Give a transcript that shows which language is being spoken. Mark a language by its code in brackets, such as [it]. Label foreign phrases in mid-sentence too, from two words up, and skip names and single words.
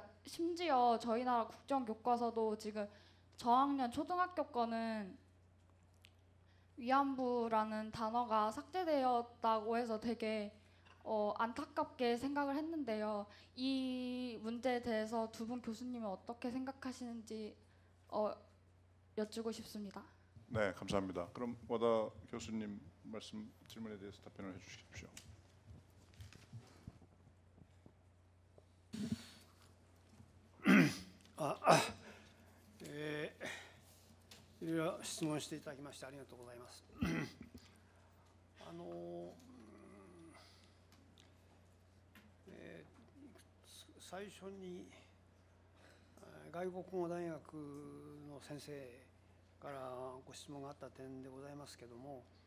[ko] 심지어 저희 나라 국정 교과서도 지금 저학년 초등학교 거는 위안부라는 단어가 삭제되었다고 해서 되게 안타깝게 생각을 했는데요. 이 문제에 대해서 두 분 교수님은 어떻게 생각하시는지 여쭈고 싶습니다. 네, 감사합니다. 그럼 와다 교수님 질문에 대해서 답변을 해주십시오. [ja] いろいろ質問していただきましてありがとうございます。最初に外国語大学の先生からご質問があった点でございますけれども、